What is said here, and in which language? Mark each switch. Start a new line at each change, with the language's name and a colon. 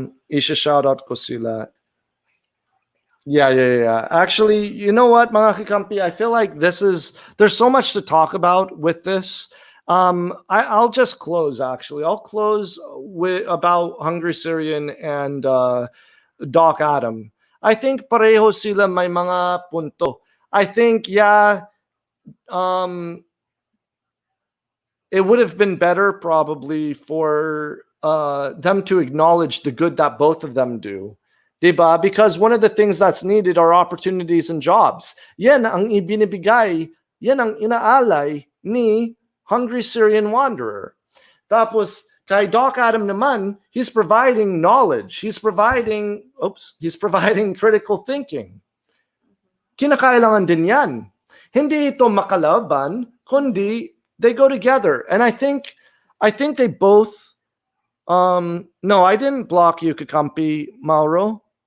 Filipino: Isha shout out ko sila. Yeah.
English: Actually, you know what,
Filipino: mga kikampi,
English: I feel like there's so much to talk about with this. I'll just close, actually. I'll close with about Hungry Syrian and Doc Adam. I think
Filipino: pareho sila may mga punto.
English: I think, it would have been better probably for them to acknowledge the good that both of them do.
Filipino: Diba?
English: Because one of the things that's needed are opportunities and jobs.
Filipino: Yan ang ibinibigay, yan ang inaalay ni Hungry Syrian Wanderer. Tapos, kay Doc Adam naman,
English: he's providing knowledge. He's providing critical thinking.
Filipino: Kinakailangan din yan. Hindi ito makalaban, kundi
English: they go together. And I think they both, no, I didn't block you, Kakampi, Mauro.